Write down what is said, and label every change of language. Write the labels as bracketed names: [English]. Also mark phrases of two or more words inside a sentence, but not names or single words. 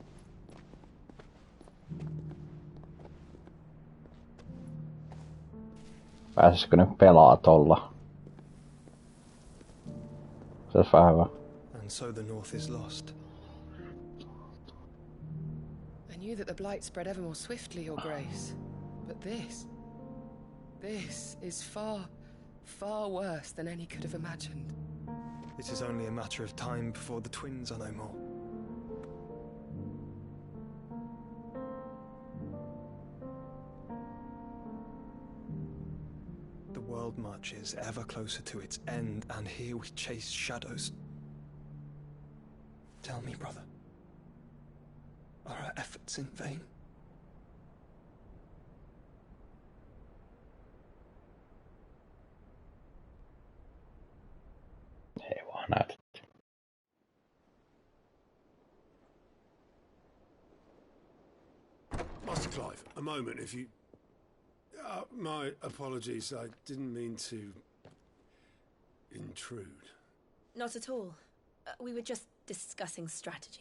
[Finnish] Pääsisikö nyt pelaa tolla? Se olisi vähän hyvä. [English] And so the North is lost. I knew that the blight spread ever more swiftly, Your Grace. But this is far, far worse than any could have imagined. It is only a matter of time before the twins are no more. The world marches ever closer to its end, and here we chase shadows. Tell me, brother, are our efforts in vain? [Finnish] Ei vaan näytä. [English] Master Clive, a moment, if you... my apologies, I didn't mean to... intrude. Not at all. We were just discussing strategy.